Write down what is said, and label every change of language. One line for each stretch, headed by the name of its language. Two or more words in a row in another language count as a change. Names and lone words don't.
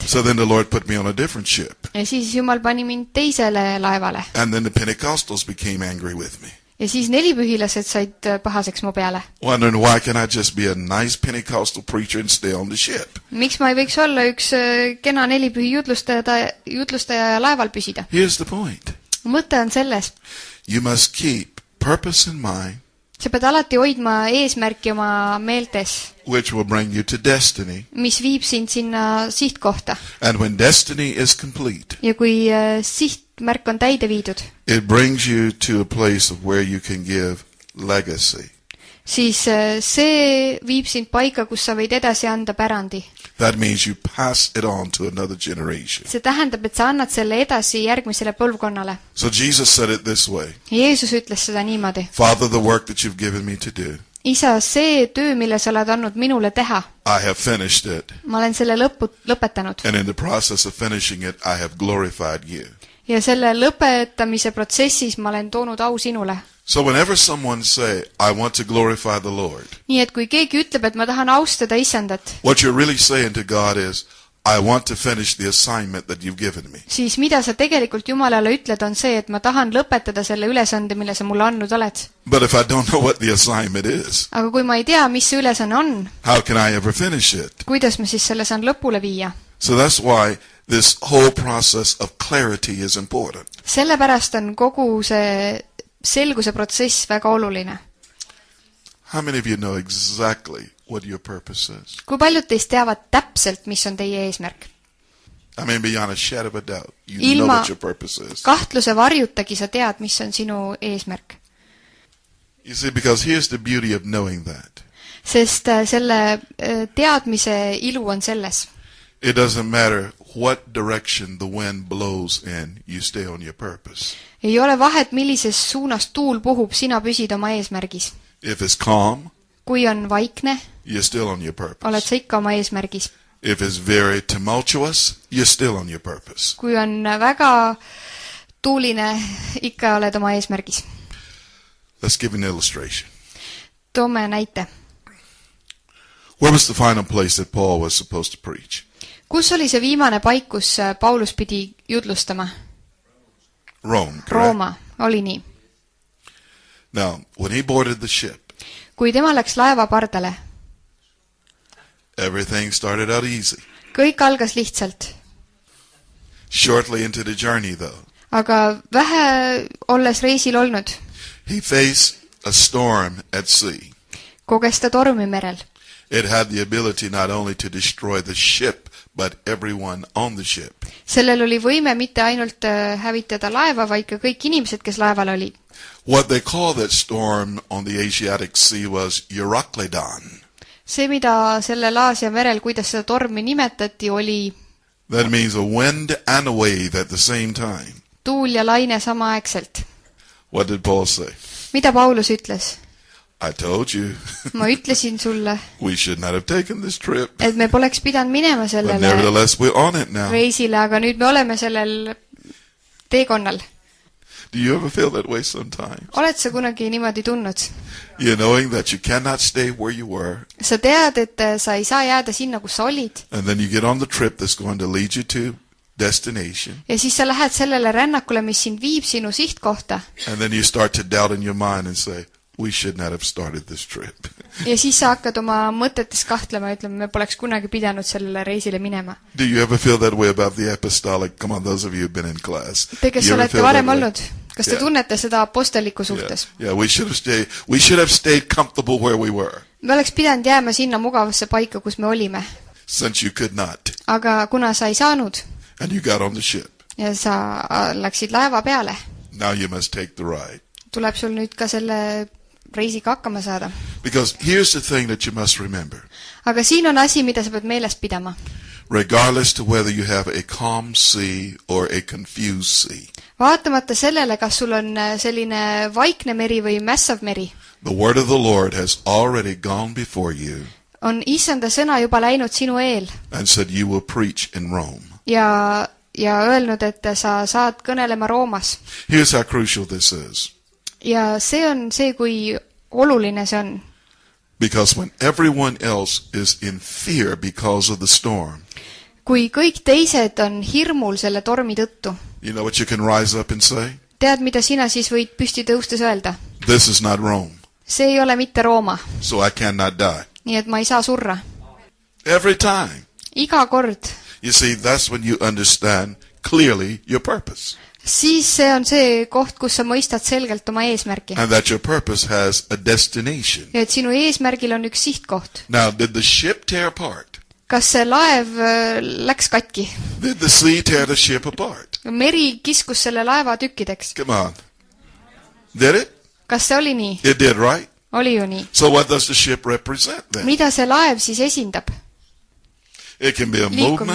English: So then the Lord put me on a different ship.
Estonian: Ja siis Jumal pani mind teisele laevale.
English: And then the Pentecostals became angry with me.
Estonian: Ja siis 4 pühilased said pahaseks mu peale.
English: Wondering why can I just be a nice Pentecostal preacher and stay on the ship?
Estonian: Miks ma ei võiks olla üks kena 4 pühi jutlustaja ja laeval püsida?
English: Here's the point.
Estonian: Mõte on selles.
English: You must keep purpose in mind,
Estonian: Sa pead alati hoidma eesmärki oma meeltes,
English: which will bring you to destiny.
Estonian: mis viib sind sinna sihtkohta.
English: And when destiny is complete,
Estonian: Ja kui sihtmärk on täide viidud,
English: it brings you to a place of where you can give legacy.
Estonian: siis see viib sind paika, kus sa võid edasi anda pärandi.
English: That means you pass it on to another generation.
Estonian: See tähendab, et sa annad selle edasi järgmisele põlvkonnale.
English: So Jesus said it this way.
Estonian: Jeesus ütles seda niimoodi.
English: Father, the work that you've given me to do,
Estonian: Isa, see töö, mille sa oled andnud minule teha,
English: I have finished it.
Estonian: ma olen selle lõpetanud.
English: And in the process of finishing it, I have glorified you.
Estonian: Ja selle lõpetamise protsessis ma olen toonud au sinule.
English: So whenever someone say, I want to glorify the Lord,
Estonian: Nii et kui keegi ütleb, et ma tahan austada Isandat,
English: what you're really saying to God is, I want to finish the assignment that you've given me.
Estonian: siis mida sa tegelikult Jumalale ütled, on see, et ma tahan lõpetada selle ülesande, mille sa mulle andnud oled.
English: But if I don't know what the assignment is,
Estonian: aga kui ma ei tea, mis see ülesanne on,
English: how can I ever finish it?
Estonian: kuidas ma siis selle saan lõpule viia?
English: So that's why this whole process of clarity is important.
Estonian: sellepärast on kogu see selguse protsess väga oluline.
English: How many of you know exactly what your purpose is?
Estonian: kui paljud teist teavad täpselt, mis on teie eesmärk?
English: I mean, beyond a shadow of a doubt, you
Estonian: Ilma
English: know what your purpose is.
Estonian: kahtluse varjutagi sa tead, mis on sinu eesmärk.
English: You see, because here's the beauty of knowing that.
Estonian: sest selle teadmise ilu on selles.
English: It doesn't matter what direction the wind blows in, you stay on your purpose.
Estonian: ei ole vahet, millises suunas tuul puhub, sina püsid oma eesmärgis.
English: If it's calm,
Estonian: kui on vaikne,
English: you're still on your
Estonian: oled
English: purpose.
Estonian: sa ikka oma eesmärgis.
English: If it's very tumultuous, you're still on your purpose.
Estonian: kui on väga tuuline, ikka oled oma eesmärgis.
English: Let's give an illustration.
Estonian: toome näite.
English: Where was the final place that Paul was supposed to preach?
Estonian: kus oli see viimane paik, kus Paulus pidi jutlustama?
English: Rome, correct?
Estonian: Rooma, oli nii.
English: Now, when he boarded the ship,
Estonian: kui tema läks laeva pardale,
English: everything started out easy.
Estonian: kõik algas lihtsalt.
English: Shortly into the journey, though,
Estonian: aga vähe olles reisil olnud,
English: he faced a storm at sea.
Estonian: koges ta tormi merel.
English: It had the ability not only to destroy the ship, but everyone on the ship.
Estonian: sellel oli võime mitte ainult hävitada laeva, vaid ka kõik inimesed, kes laeval olid.
English: What they called that storm on the Asiatic Sea was Euroclydon.
Estonian: see, mida sellel Aasia merel, kuidas seda tormi nimetati, oli
English: That means a wind and a wave at the same time.
Estonian: tuul ja laine samaaegselt.
English: What did Paul say?
Estonian: mida Paulus ütles?
English: I told you
Estonian: ma ütlesin sulle,
English: we should not have taken this trip.
Estonian: et me poleks pidanud minema
English: But
Estonian: sellele
English: nevertheless, we're on it now.
Estonian: reisile, aga nüüd me oleme sellel teekonnal.
English: Do you ever feel that way sometimes?
Estonian: oled sa kunagi niimoodi tundnud?
English: You're knowing that you cannot stay where you were,
Estonian: sa tead, et sa ei saa jääda sinna, kus sa olid,
English: and then you get on the trip that's going to lead you to destination,
Estonian: ja siis sa lähed sellele rännakule, mis sind viib sinu sihtkohta,
English: and then you start to doubt in your mind and say, we should not have started this trip.
Estonian: ja siis sa hakkad oma mõtetes kahtlema ja ütlema, me poleks kunagi pidanud sellele reisile minema.
English: Do you ever feel that way about the apostolic? Come on, those of you who've been in class.
Estonian: Te, kes
English: You ever
Estonian: olete
English: feel that
Estonian: varem
English: way?
Estonian: olnud, kas te
English: Yeah.
Estonian: tunnete seda apostelliku
English: Yeah,
Estonian: suhtes?
English: yeah, we should have stayed comfortable where we were,
Estonian: me oleks pidanud jääma sinna mugavasse paika, kus me olime.
English: since you could not,
Estonian: aga kuna sa ei saanud
English: and you got on the ship.
Estonian: ja sa läksid laeva peale,
English: Now you must take the ride.
Estonian: tuleb sul nüüd ka selle reisiga hakkama saada.
English: Because here's the thing that you must remember.
Estonian: aga siin on asi, mida sa pead meeles pidama.
English: Regardless to whether you have a calm sea or a confused sea,
Estonian: vaatamata sellele, kas sul on selline vaikne meri või mässav meri,
English: the word of the Lord has already gone before you
Estonian: on issanda sõna juba läinud sinu eel
English: and said you will preach in Rome.
Estonian: ja öelnud, et sa saad kõnelema Roomas.
English: Here's how crucial this is.
Estonian: ja see on see, kui oluline see on.
English: Because when everyone else is in fear because of the storm,
Estonian: kui kõik teised on hirmul selle tormi tõttu,
English: you know what you can rise up and say?
Estonian: tead, mida sina siis võid püsti tõustes öelda?
English: This is not Rome,
Estonian: see ei ole mitte Rooma,
English: so I cannot die.
Estonian: nii et ma ei saa surra.
English: Every time.
Estonian: iga kord.
English: You see, that's when you understand clearly your purpose.
Estonian: siis see on see koht, kus sa mõistad selgelt oma eesmärki.
English: And that your purpose has a destination.
Estonian: ja et sinu eesmärgil on üks sihtkoht.
English: Now, did the ship tear apart?
Estonian: kas see laev läks katki?
English: Did the sea tear the ship apart?
Estonian: meri kiskus selle laeva tükkideks.
English: Come on. Did it?
Estonian: kas see oli nii?
English: It did, right?
Estonian: oli ju nii.
English: So what does the ship represent then?
Estonian: mida see laev siis esindab?
English: It can be a movement.